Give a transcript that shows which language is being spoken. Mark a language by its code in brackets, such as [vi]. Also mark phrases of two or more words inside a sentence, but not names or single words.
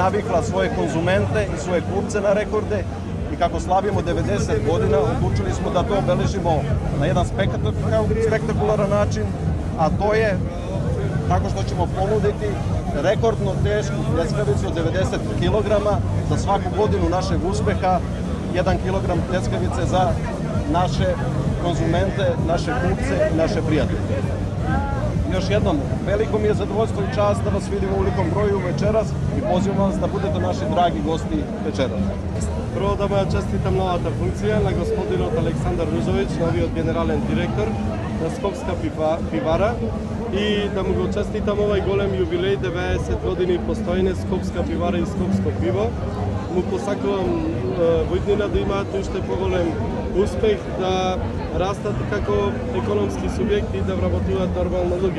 [sr] navikla svoje konzumente i svoje kupce na rekorde i kako slavimo 90 godina, odlučili smo da to obeležimo na jedan spektakularan način, a to je tako što ćemo ponuditi rekordno tešku pljeskavicu od 90 kg za svaku godinu našeg uspeha, 1 kg pljeskavice za naše konzumente, naše kupce i naše prijatelje. Još jednom, veliko mi je zadovoljstvo i čast da vas vidimo u velikom broju večeras i pozivam vas da budete naši dragi gosti večeras. [mk] Prvo да му честитам новата функција на господинот Александар Рузовиќ, новиот генерален директор на Скопска пивара и да му го честитам овај голем јубилеј 90 години постоење Скопска пивара и Скопско пиво. Му посакувам во иднина да имаат уште поголем успех, да растат како економски субјекти и да вработуваат нормално луѓе.